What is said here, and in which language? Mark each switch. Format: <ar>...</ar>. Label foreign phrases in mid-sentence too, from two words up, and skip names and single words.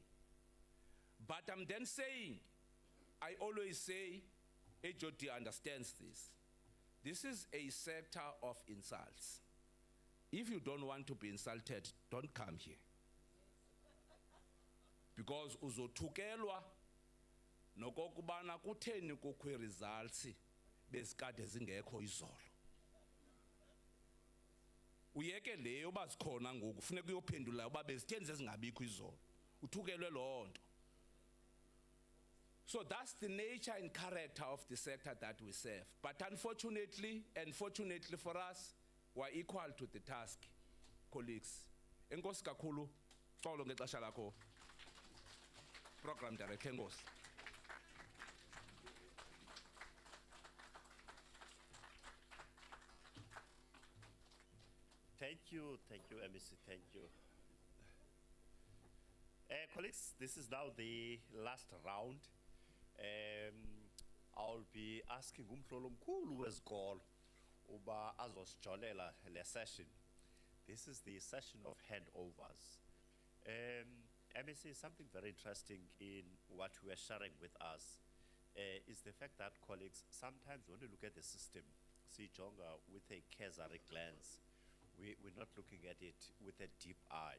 <en>But I'm then saying, I always say, HOD understands this. This is a sector of insults. If you don't want to be insulted, don't come here.</en> <xh>Because uzothukelwa nokokubana kutheni kukho results besikade zingekho izolo. Uyeke leyo bazikhona ngoku kufuneka uyophendula uba bezitheni zingabikho izolo. Uthukelwe lonto.</xh> <en>So that's the nature and character of the sector that we serve. But unfortunately, and fortunately for us, we're equal to the task, colleagues.</en> <xh>Enkosi kakhulu, xolo ngexesha lakho.</xh> <en>Program Director,</en> <xh>enkosi.</xh> <en>Thank you, MEC, thank you. Colleagues, this is now the last round. I'll be asking</en> <xh>umhlolo mkhulu wesikolo uba azosijolela</xh> <en>le session. This is the session of handovers. MEC, something very interesting in what we are sharing with us is the fact that, colleagues, sometimes when we look at the system, see Jonga with a cursory glance, we're not looking at it with a deep eye.</en>